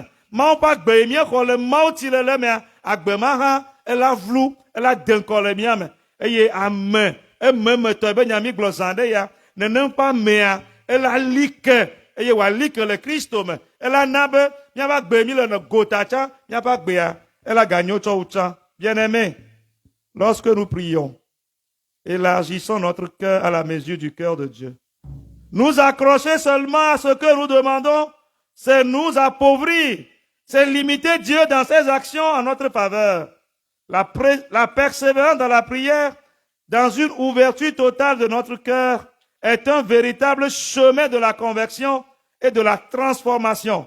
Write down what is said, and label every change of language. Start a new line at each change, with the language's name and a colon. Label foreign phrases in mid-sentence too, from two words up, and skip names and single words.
Ewe: Mawu ƒe agbe ye míexɔ le mawu ti le mea, agbe ma hã ela vlu, ela de ŋkɔ le mía me, eye ame ememetɔ be nya mi gblɔ zã ɖe ya, nenem ƒe amea ela li ke, eye wòali ke le Kristo me, ela na be míaƒe agbe mi le ne gota tsã, míaƒe agbea ela ganyo tsɔ wu tsã.
French: Bien-aimés, lorsque nous prions, élargissons notre cœur à la mesure du cœur de Dieu. Nous accrocher seulement à ce que nous demandons, c'est nous appauvrir, c'est limiter Dieu dans ses actions en notre faveur. La persévérance dans la prière, dans une ouverture totale de notre cœur, est un véritable chemin de la conversion et de la transformation.